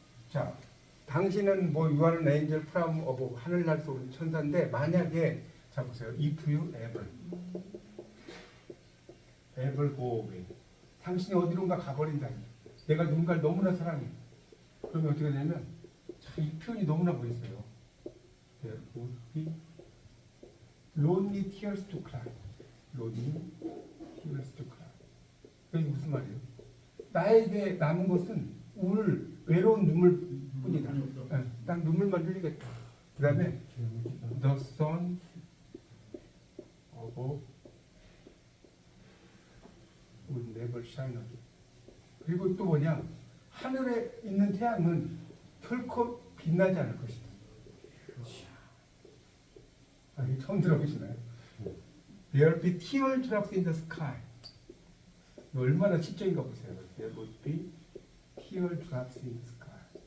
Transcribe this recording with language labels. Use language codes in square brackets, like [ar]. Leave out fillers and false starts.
[ko] 자, 당신은 뭐 [en] You are an angel from above, [ko] 하늘날 쏘는 천사인데, 만약에 자 보세요. [en] If you ever go away, [ko] 당신이 어디론가 가버린다니, 내가 누군가를 너무나 사랑해. 그러면 어떻게 되냐면, 이 표현이 너무나 멋있어요. [en] There would be lonely tears to cry. lonely tears to cry. [ko] 이게 무슨 말이에요? 나에게 남은 것은 외로운 눈물뿐이다. 난 눈물만 흘리겠다. 그 다음에 [en] The sun above would never shine again. [ko] 그리고 또 뭐냐? 하늘에 있는 태양은 결코 빛나지 않을 것이다. 처음 들어보시나요? [en] There will be teardrops in the sky. [ko] 이거 얼마나 시적인가 보세요. [en] There will be teardrops in the sky.